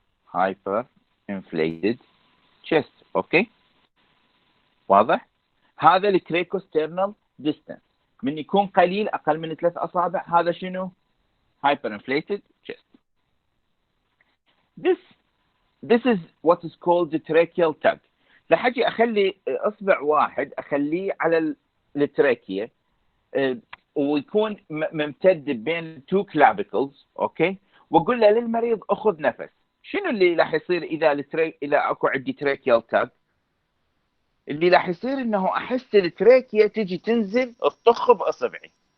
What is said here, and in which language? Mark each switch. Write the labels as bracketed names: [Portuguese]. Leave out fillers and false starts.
[Arabic] هايبر انفليتد تشيست. اوكي، واضح؟ هذا الكريكوسترنال ديستانس من يكون قليل اقل من 3 اصابع هذا شنو؟ هايبر انفليتد تشيست. [English] This is what is called the tracheal tug. [Arabic] راح اجي اخلي اصبع واحد اخليه على التراكيه ويكون ممتد بين 2 كلافيكلز. اوكي، واقول له للمريض اخذ نفس. شنو اللي راح يصير اذا اكو عندي tracheal tug؟ اللي راح يصير انه احس التراكيه تجي تنزل تطخ باصبعي.